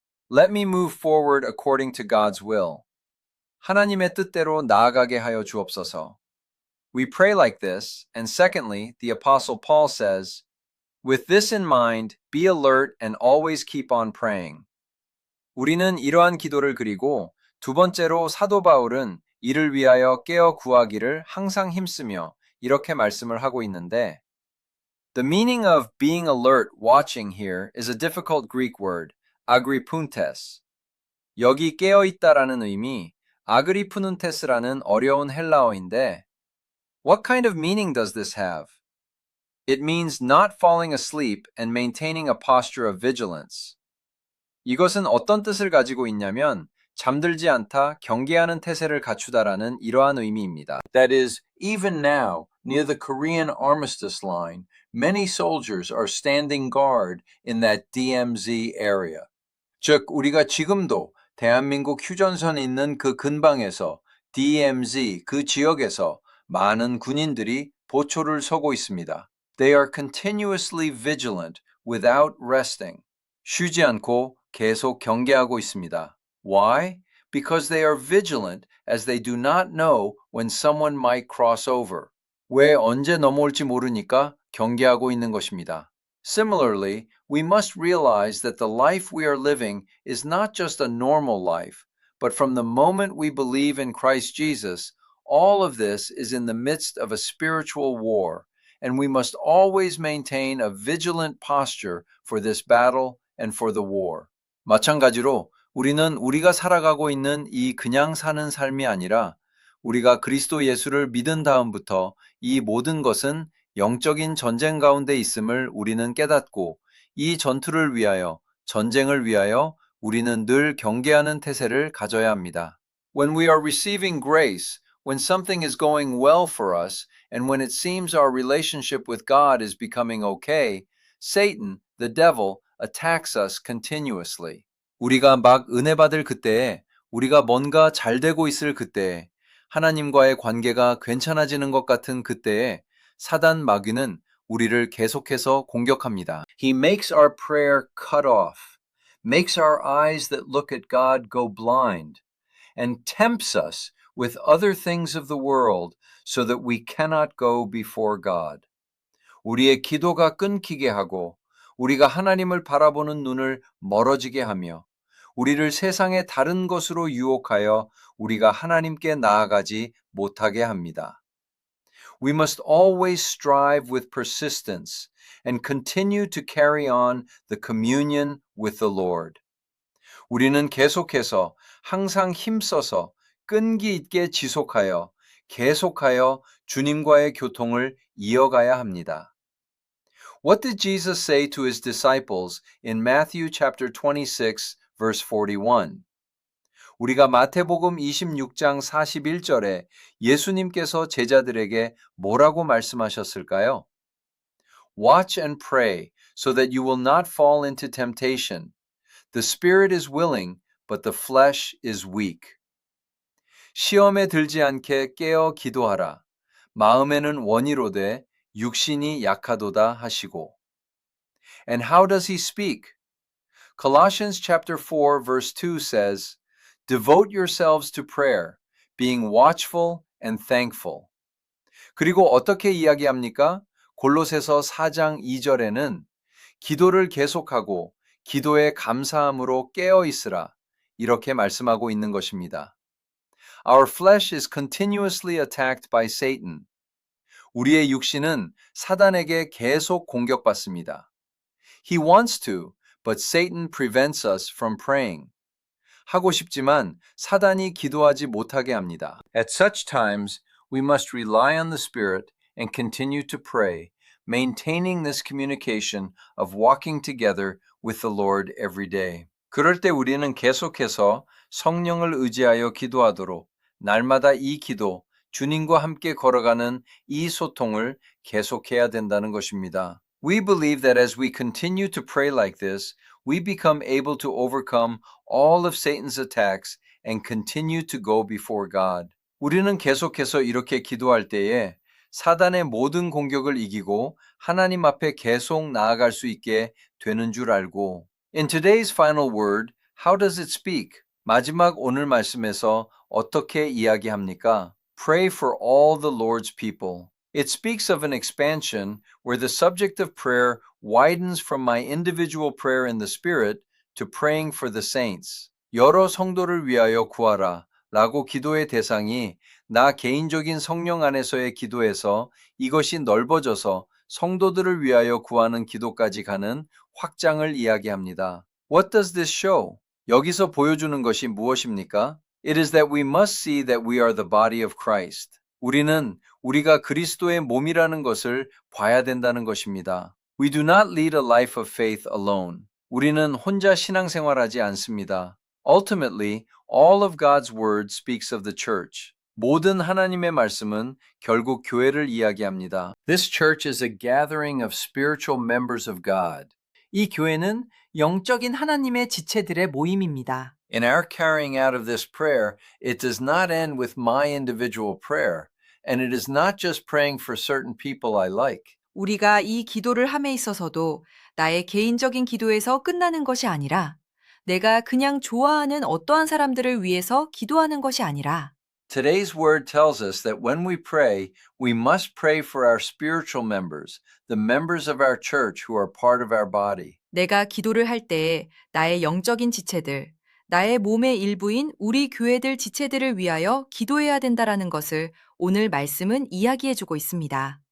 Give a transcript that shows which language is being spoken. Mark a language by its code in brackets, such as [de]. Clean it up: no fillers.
[en] Let me move forward according to God's will. [ko] 하나님의 뜻대로 나아가게 하여 주옵소서. [en] We pray like this, and secondly, the Apostle Paul says, With this in mind, be alert and always keep on praying. [ko] 우리는 이러한 기도를 그리고 두 번째로 사도 바울은 이를 위하여 깨어 구하기를 항상 힘쓰며 이렇게 말씀을 하고 있는데 [en] The meaning of being alert, watching here is a difficult Greek word, agripuntes. [ko] 여기 깨어 있다라는 의미, 아그리푸눈테스라는 어려운 헬라어인데 [en] What kind of meaning does this have? It means not falling asleep and maintaining a posture of vigilance. [ko] 이것은 어떤 뜻을 가지고 있냐면 잠들지 않다, 경계하는 태세를 갖추다라는 이러한 의미입니다. [en] That is, even now, near the Korean armistice line, many soldiers are standing guard in that DMZ area. [ko] 즉, 우리가 지금도 대한민국 휴전선에 있는 그 근방에서 DMZ, 그 지역에서 많은 군인들이 보초를 서고 있습니다. [en] They are continuously vigilant without resting. [ko] 쉬지 않고 계속 경계하고 있습니다. [en] Why? Because they are vigilant as they do not know when someone might cross over. [ko] 왜 언제 넘어올지 모르니까 경계하고 있는 것입니다. [en] Similarly, we must realize that the life we are living is not just a normal life, but from the moment we believe in Christ Jesus, all of this is in the midst of a spiritual war, and we must always maintain a vigilant posture for this battle and for the war. [ko] 마찬가지로 우리는 우리가 살아가고 있는 이 그냥 사는 삶이 아니라 우리가 그리스도 예수를 믿은 다음부터 이 모든 것은 영적인 전쟁 가운데 있음을 우리는 깨닫고 이 전투를 위하여, 전쟁을 위하여 우리는 늘 경계하는 태세를 가져야 합니다. [en] When we are receiving grace, when something is going well for us, and when it seems our relationship with God is becoming okay, Satan, the devil, attacks us continuously. [ko] 우리가 막 은혜 받을 그때에, 우리가 뭔가 잘 되고 있을 그때에, 하나님과의 관계가 괜찮아지는 것 같은 그때에 사단 마귀는 우리를 계속해서 공격합니다. [en] He makes our prayer cut off, makes our eyes that look at God go blind, and tempts us with other things of the world so that we cannot go before God. [ko] 우리의 기도가 끊기게 하고 우리가 하나님을 바라보는 눈을 멀어지게 하며 우리를 세상의 다른 것으로 유혹하여 우리가 하나님께 나아가지 못하게 합니다. [en] We must always strive with persistence and continue to carry on the communion with the Lord. [ko] 우리는 계속해서 항상 힘써서 끈기 있게 지속하여 계속하여 주님과의 교통을 이어가야 합니다. [en] What did Jesus say to his disciples in Matthew chapter 26 verse 41? [ko] 우리가 마태복음 26장 41절에 예수님께서 제자들에게 뭐라고 말씀하셨을까요? [en] Watch and pray so that you will not fall into temptation. The spirit is willing, but the flesh is weak. [ko] 시험에 들지 않게 깨어 기도하라. 마음에는 원이로되 육신이 약하도다 하시고. [en] And how does he speak? Colossians chapter 4 verse 2 says, Devote yourselves to prayer, being watchful and thankful. [ko] 그리고 어떻게 이야기합니까? 골로새서 4장 2절에는 기도를 계속하고 기도에 감사함으로 깨어 있으라. 이렇게 말씀하고 있는 것입니다. [en] Our flesh is continuously attacked by Satan. [ko] 우리의 육신은 사단에게 계속 공격받습니다. [en] He wants to, but Satan prevents us from praying. [ko] 하고 싶지만 사단이 기도하지 못하게 합니다. [en] At such times, we must rely on the Spirit and continue to pray, maintaining this communication of walking together with the Lord every day. [ko] 그럴 때 우리는 계속해서 성령을 의지하여 기도하도록 날마다 이 기도, 주님과 함께 걸어가는 이 소통을 계속해야 된다는 것입니다. [en] We believe that as we continue to pray like this, we become able to overcome all of Satan's attacks and continue to go before God. [ko] 우리는 계속해서 이렇게 기도할 때에 사단의 모든 공격을 이기고 하나님 앞에 계속 나아갈 수 있게 되는 줄 알고. [en] In today's final word, how does it speak? [ko] 마지막 오늘 말씀에서 어떻게 이야기합니까? [en] Pray for all the Lord's people. It speaks of an expansion where the subject of prayer widens from my individual prayer in the Spirit to praying for the saints. [ko] 여러 성도를 위하여 구하라 라고 기도의 대상이 나 개인적인 성령 안에서의 기도에서 이것이 넓어져서 성도들을 위하여 구하는 기도까지 가는 확장을 이야기합니다. [en] What does this show? [ko] 여기서 보여주는 것이 무엇입니까? [en] It is that we must see that we are the body of Christ. [ko] 우리는 우리가 그리스도의 몸이라는 것을 봐야 된다는 것입니다. [en] We do not lead a life of faith alone. [ko] 우리는 혼자 신앙생활하지 않습니다. [en] Ultimately, all of God's word speaks of the church. [ko] 모든 하나님의 말씀은 결국 교회를 이야기합니다. [en] This church is a gathering of spiritual members of God. [ko] 이 교회는 영적인 하나님의 지체들의 모임입니다. [en] In our carrying out of this prayer, it does not end with my individual prayer, and it is not just praying for certain people I like. [ko] 우리가 이 기도를 함에 있어서도 나의 개인적인 기도에서 끝나는 것이 아니라 내가 그냥 좋아하는 어떠한 사람들을 위해서 기도하는 것이 아니라 [en] Today's word tells us that when we pray, we must pray for our spiritual members, the members of our church who are part of our body. [ko] 내가 기도를 할 때에 나의 영적인 지체들, 나의 몸의 일부인 우리 교회들 지체들을 위하여 기도해야 된다라는 것을 오늘 말씀은 이야기해주고 있습니다.